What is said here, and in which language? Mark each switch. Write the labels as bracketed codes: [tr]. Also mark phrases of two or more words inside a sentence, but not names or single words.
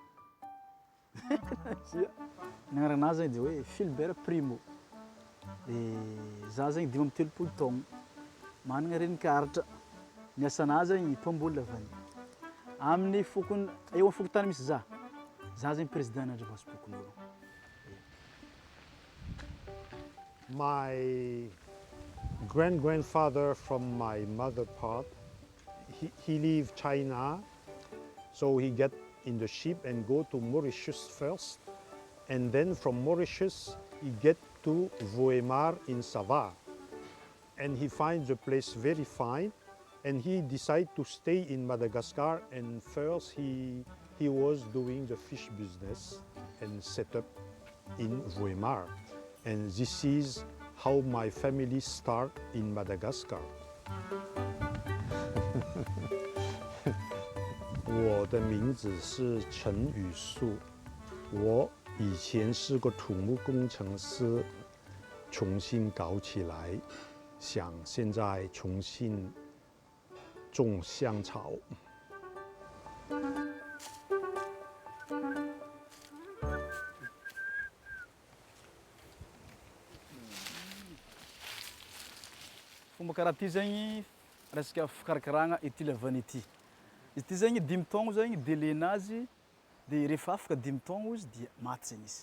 [mg] Nagnaranazy zany de hoe Philbert Primo. De za zany 5 taogno. Managna renin-karatra. Ny asanazy zany mpamboly lavany. Amin'ny fokony eo amin'ny fokotany misy za. Za zany président nandravasim-pokon'olo. [en] My great-grandfather from my mother part, he leave China, so he get in the ship and go to Mauritius first, and then from Mauritius he get to Voemar in Sava. And he finds the place very fine, and he decided to stay in Madagascar. And first he was doing the fish business and set up in Voemar. And this is how my family started in Madagascar. [zh] 我的名字是陈宇树，我以前是个土木工程师，重新搞起来，想现在重新种香草。 [mg] Fomba karaha ty zegny resaka fikarakaragna ity lavany ity. Izy ty zegny 5 taogno zegny délai-nazy, dia rehefa afaka 5 taogno izy dia maty zegny izy.